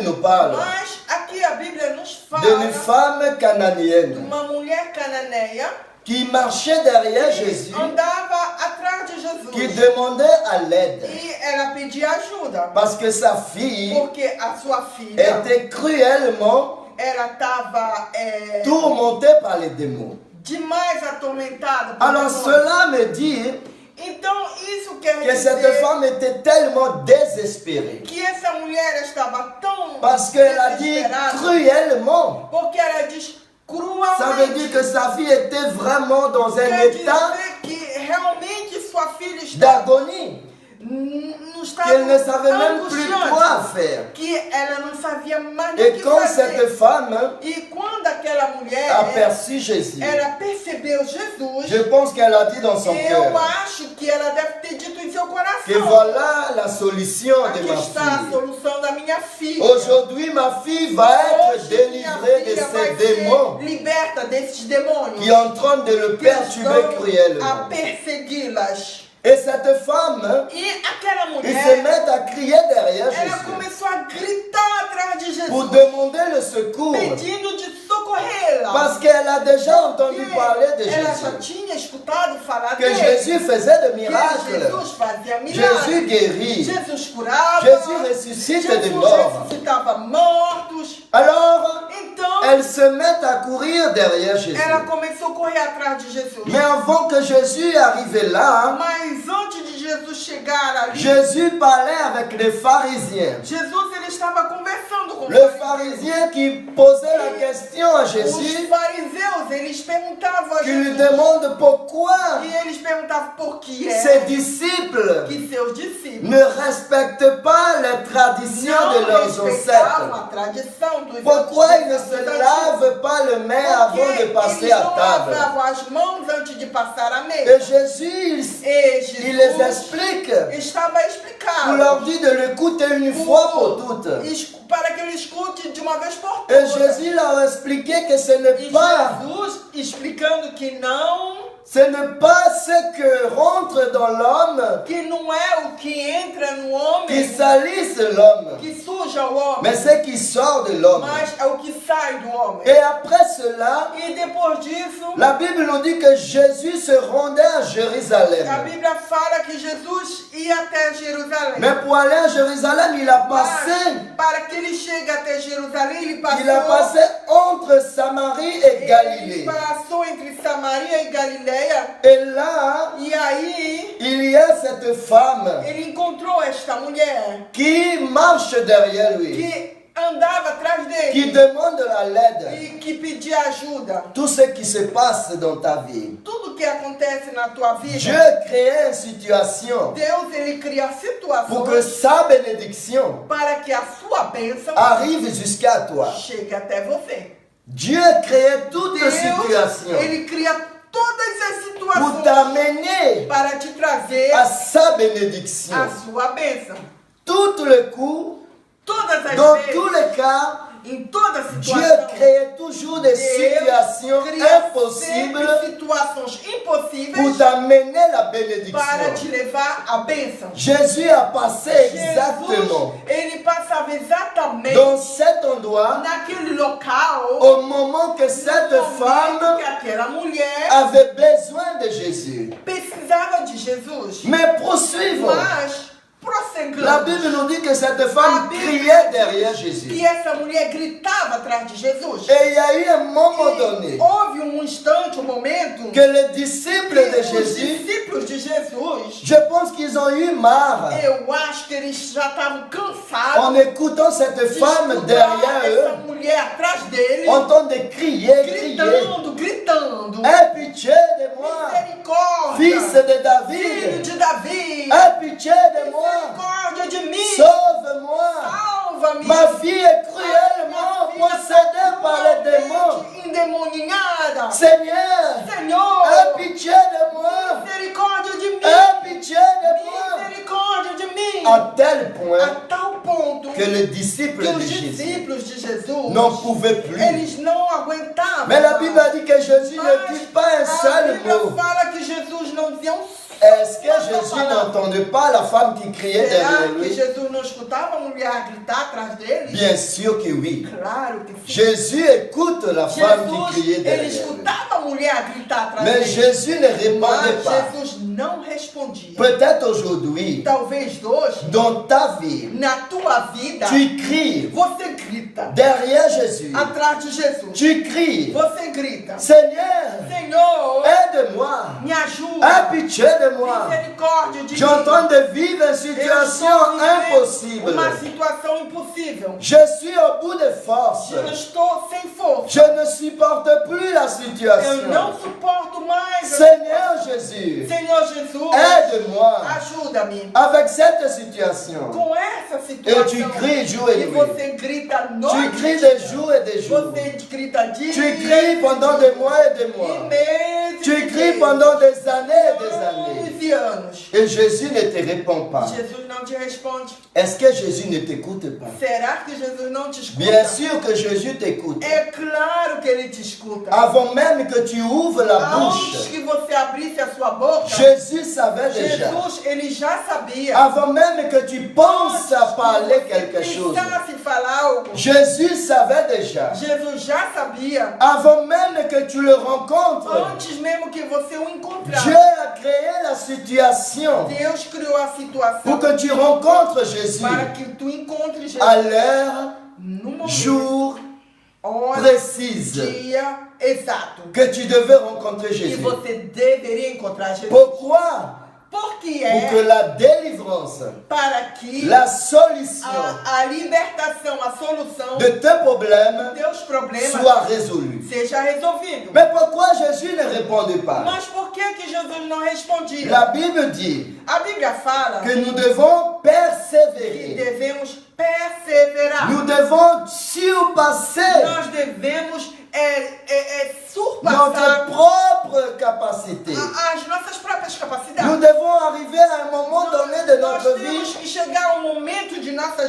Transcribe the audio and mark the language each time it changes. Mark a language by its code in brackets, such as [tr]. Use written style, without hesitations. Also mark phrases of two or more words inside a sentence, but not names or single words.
[fr] parle [pt] Mas aqui a Bíblia nos fala [fr] d'une femme de cananéenne [pt] uma mulher cananeia [fr] qui marchait derrière que Jésus, [pt] andava atrás de Jesus. [fr] qui demandait à l'aide [pt] E ela pedia ajuda. [fr] parce que sa fille [pt] Porque a sua filha, [fr] était cruellement [pt] ela estava [fr] tourmentée par les démons. [pt] demais atormentada por [fr] Alors [pt] demônios. [fr] cela me dit [pt] Então isso quer [fr] que cette [pt] dizer [fr] femme était tellement désespérée [pt] que essa mulher estava tão [fr] parce qu'elle a dit [pt] desesperada, [fr] cruellement. [pt] porque ela diz cruelmente. [fr] Ça veut dire que sa fille était vraiment dans un [pt] Quer [fr] état [pt] dizer que realmente sua filha estava [fr] d'agonie, [pt] no estado [fr] qu'elle ne savait même plus [pt] angustiante, [fr] quoi faire. [pt] que ela não sabia mais o [fr] Et [pt] que [fr] quand [pt] fazer. [fr] cette femme [pt] E quando aquela mulher [fr] aperçut Jésus, [pt] ela percebeu Jesus, [fr] je pense qu'elle a dit dans son [pt] eu [fr] cœur [pt] acho que ela deve ter dito em seu coração: [fr] que voilà la solution de [pt] aqui [fr] ma [pt] está a [fr] fille. [pt] solução da minha filha. [fr] Aujourd'hui, ma fille va être [pt] Hoje minha [fr] délivrée de [pt] filha [fr] ces [pt] vai [fr] démons [pt] ser liberta desses demônios [fr] qui sont en train de le [pt] que [fr] perturber [pt] estão a [fr] cruellement. [pt] persegui-las. [fr] Et cette femme, [pt] E aquela [fr] il se [pt] mulher, [fr] met à crier derrière [pt] ela [fr] Jésus [pt] começou a gritar atrás de Jesus, [fr] pour demander le secours. [pt] pedindo de socorrê-la. [fr] Parce qu'elle a déjà entendu parler de [pt] Ela já [fr] Jésus. [pt] tinha escutado falar [fr] Que [pt] dele. [fr] Jésus faisait des [pt] Que [fr] miracles. [pt] Jesus fazia milagres. [fr] Jésus guérit. [pt] Jesus curava. [fr] Jésus ressuscite des [pt] Jesus [fr] morts. [pt] ressuscitava mortos. [fr] Alors, [pt] Então, [fr] elle se met à courir derrière Jésus. [pt] ela começou a correr atrás de Jesus. [fr] Mais avant que Jésus arrive là, [pt] Mas antes de Jesus chegar ali, [fr] Jésus parlait avec les pharisiens. [pt] Jesus ele estava conversando com [fr] Le pharisien qui posait la question à [pt] os [fr] Jésus, [pt] fariseus. Eles perguntavam a [fr] qui lui [pt] Jesus. [fr] demande pourquoi [pt] E eles perguntavam por que [fr] ses [pt] é [fr] disciples [pt] que seus discípulos [fr] ne respectent pas les traditions [pt] não [fr] de leurs [pt] respeitavam [fr] ancêtres. [pt] a tradição dos [fr] Pourquoi ils ne [pt] antigos. [fr] se lavent pas les mains avant de passer [pt] eles [fr] à [pt] não [fr] table? [pt] lavavam as mãos antes de passar a [fr] Et [pt] mesa. [fr] Jésus, [pt] E Jesus [fr] il les explique [pt] estava [fr] pour [pt] explicando [fr] leur dire de l'écouter une fois pour toutes. [pt] para que ele escute de uma vez por [fr] Et [pt] todas. [fr] Jésus leur a expliqué que ce n'est [pt] E [fr] pas, [pt] Jesus explicando que não [fr] ce que rentre dans l'homme [pt] é o que entra no [fr] qui [pt] homem [fr] salisse l'homme, [pt] que suja o homem, [fr] mais ce qui sort de l'homme. [pt] mas é o que sai do homem. [fr] Et après cela, [pt] E depois disso, [fr] la Bible nous dit que Jésus se rendait à [pt] a [fr] Jérusalem. [pt] Bíblia fala que Jesus ia até Jerusalém. [fr] Mais pour aller à Jérusalem, il a passé [pt] Mas, para que ele chegue até Jerusalém, ele passou, [fr] Il a passé entre Samarie et [pt] ele [fr] Galilée. [pt] passou entre Samaria e Galileia. [fr] Et là, [pt] E aí, [fr] il y a cette femme [pt] ele encontrou esta mulher [fr] qui marche derrière lui, [pt] que andava atrás [fr] qui [pt] dele [fr] demande l'aide. [pt] e que pedia ajuda. [fr] Tout ce qui se passe dans ta vie. [pt] Tudo que acontece na tua vida, [fr] Dieu crée une situation [pt] Deus ele cria [fr] pour que [pt] situações [fr] sa bénédiction [pt] para que a sua bênção [fr] arrive jusqu'à toi. [pt] chegue até você. [fr] Dieu crée toute [pt] Deus, [fr] situation [pt] ele cria todas as [fr] pour [pt] situações [fr] t'amener [pt] para te trazer [fr] à sa bénédiction. [pt] a sua bênção. [fr] Tous les coups, [pt] Todas as [fr] dans [pt] vezes, [fr] tous les cas, [pt] em toda [fr] Dieu [pt] situação, [fr] crée toujours des situations [pt] cria [fr] impossibles [pt] sempre situações [fr] pour [pt] impossíveis [fr] t'amener la [pt] para te [fr] bénédiction. [pt] levar a bênção. [fr] Jésus a passé exactement [pt] Jesus, ele passava exatamente [fr] dans cet endroit [pt] naquele local [fr] au moment que cette [pt] no momento [fr] femme [pt] que aquela mulher [fr] avait besoin de Jésus. [pt] precisava de Jesus. [fr] Mais poursuivons. [pt] Mas, [fr] La [pt] prosseguindo, [fr] Bible nous dit que cette femme criait derrière Jésus. [pt] que essa mulher gritava atrás de Jesus. [fr] Et il y a eu un moment donné [pt] E houve instante, momento, [fr] que les disciples de [pt] que os [fr] Jésus, [pt] discípulos de Jesus, [fr] je pense qu'ils ont eu marre [pt] eu acho que eles já estavam cansados [fr] en écoutant cette [pt] de [fr] femme [pt] escutar [fr] derrière [pt] essa [fr] eux, [pt] mulher atrás dele, [fr] en train de crier, crier. [pt] gritando. [fr] Aie pitié de moi, [pt] Misericórdia, [fr] fils de [pt] filho [fr] David. [pt] de Davi, [fr] Aie pitié de moi, [pt] misericórdia de mim, [fr] sauve-moi. [pt] salva-me. [fr] Ma fille est cruellement possédée par les démons. [pt] Endemoniada. [fr] Seigneur, [pt] Senhor, [fr] aie pitié de moi, [pt] misericórdia de mim, [fr] aie pitié de moi. [pt] misericórdia de mim. [fr] À tel [pt] A [fr] point [pt] tal ponto [fr] que les disciples [pt] que [fr] de [pt] os [fr] Jésus [pt] discípulos de Jesus, [fr] n'en pouvaient plus. [pt] eles não aguentavam. [fr] Mais la Bible a dit que Jésus ne dit pas un [pt] A [fr] seul [pt] Bíblia [fr] mot. [pt] fala que Jesus não dizia [fr] Est-ce que Jésus n'entendait pas la femme qui criait [pt] Será [fr] derrière [pt] que [fr] lui? [pt] Jesus não escutava a mulher gritar atrás dele? [fr] Bien sûr que oui. [pt] Claro que sim. [fr] Jésus écoute la femme qui criait [pt] Jesus, ele [fr] derrière lui. [pt] escutava a mulher gritar atrás [fr] Mais [pt] dele. [fr] Jésus ne répondait [pt] Mas [fr] pas. [pt] Jesus não respondia. [fr] Peut-être aujourd'hui, [pt] Talvez hoje, [fr] dans ta vie, [pt] na tua vida, [fr] tu cries [pt] você grita [fr] derrière Jésus. [pt] atrás de Jesus. [fr] Tu cries, [pt] Você grita, [fr] Seigneur, [pt] Senhor, [fr] aide-moi. [pt] me ajuda. [fr] Aie pitié de moi. [pt] Misericórdia de [fr] Je suis en [pt] mim. [fr] train de vivre une [pt] Eu [fr] situation [pt] estou vivendo [fr] impossible. [pt] uma situação impossível. [fr] Je suis au bout de force. [pt] Eu estou sem força. [fr] Je ne supporte plus la [pt] Eu [fr] situation. [pt] não suporto mais. [fr] Seigneur Jésus, [pt] Senhor Jesus, [fr] aide-moi [pt] ajuda-me [fr] avec cette situation. [pt] com essa [fr] Et [pt] situação. [fr] tu cries jour et [pt] E [fr] nuit. [pt] você grita noite. [fr] Tu cries des jours et des jours. [pt] Você grita dia. [fr] Tu cries pendant des mois et des [pt] e [fr] mois. [pt] meses. [fr] Tu [pt] e [fr] cries [pt] meses. [fr] pendant des années et des années. [pt] Anos e anos. [fr] Et Jésus ne te répond pas. [pt] Jesus não te responde. [fr] Est-ce que Jésus ne t'écoute pas? [pt] Será que Jesus não te escuta? [fr] Bien sûr que Jésus t'écoute. [pt] É claro que ele te escuta. [fr] Avant même que tu ouvres la [pt] Antes [fr] bouche, [pt] que você abrisse a sua boca, [fr] Jésus savait déjà. [pt] Jesus, ele já sabia. [fr] Avant même que tu penses à [pt] Antes [fr] parler [pt] que [fr] quelque [pt] você [fr] chose, [pt] pensasse em falar algo, [fr] Jésus savait déjà. [pt] Jesus já sabia. [fr] Avant même que tu le rencontres, [pt] Antes mesmo que você o encontrasse, [fr] Dieu a créé la situation [pt] Deus criou a situação [fr] pour que tu rencontres Jésus [pt] para que tu encontres Jesus [fr] à l'heure, [pt] no momento, [fr] jour [pt] hora, [fr] précise [pt] dia exato. [fr] que tu devais rencontrer [pt] E [fr] Jésus. [pt] você deveria encontrar Jesus. [fr] Pourquoi? [pt] Porque [fr] Pour que [pt] é [fr] la délivrance, [pt] para que [fr] la solution [pt] a libertação, a solução [fr] de tes problèmes [pt] dos teus problemas [fr] soit résolue. [pt] seja resolvido. [fr] Mais pourquoi Jésus ne répondait pas? [pt] Mas por que Jesus não respondia? [fr] La Bible dit [pt] A Bíblia fala [fr] que nous devons [pt] que [fr] persévérer. [pt] devemos perseverar. [fr] Nous devons surpasser [pt] Nós devemos surpassar [fr] notre propre capacité. [pt] as nossas próprias capacidades. [fr] Nous devons arriver à un moment donné de [pt] Nós [fr] notre [pt] temos [fr] vie [pt] que chegar a um momento de nossas